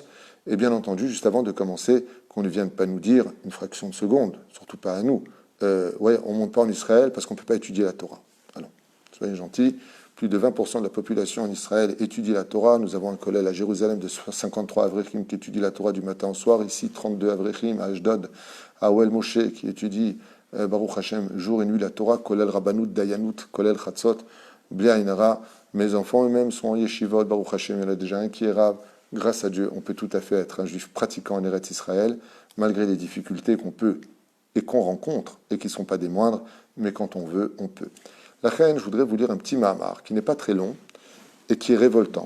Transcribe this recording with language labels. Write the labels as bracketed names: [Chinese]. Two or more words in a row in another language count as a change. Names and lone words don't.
[French] Et bien entendu, juste avant de commencer, qu'on ne vienne pas nous dire une fraction de seconde, surtout pas à nous, ouais, on ne monte pas en Israël parce qu'on ne peut pas étudier la Torah. Alors, soyez gentils. Plus de 20% de la population en Israël étudie la Torah. Nous avons un collège à Jérusalem de 53 Avrechim qui étudie la Torah du matin au soir. Ici, 32 Avrechim à Ashdod, à Oel Moshe qui étudie [Hebrew] ברוך השם [French] jour et nuit la Torah, [Hebrew] כולל רבנות, דיינות, כולל חצות, בלי עין הרע. [French] Mes enfants eux-mêmes sont en yeshivot, [Hebrew] ברוך השם, [French] il y en a déjà un qui est Rav. Grâce à Dieu, on peut tout à fait être un juif pratiquant en Eretz Israël, malgré les difficultés qu'on peut et qu'on rencontre, et qui ne sont pas des moindres, mais quand on veut, on peut. La reine, je voudrais vous lire un petit mahamar qui n'est pas très long et qui est révoltant.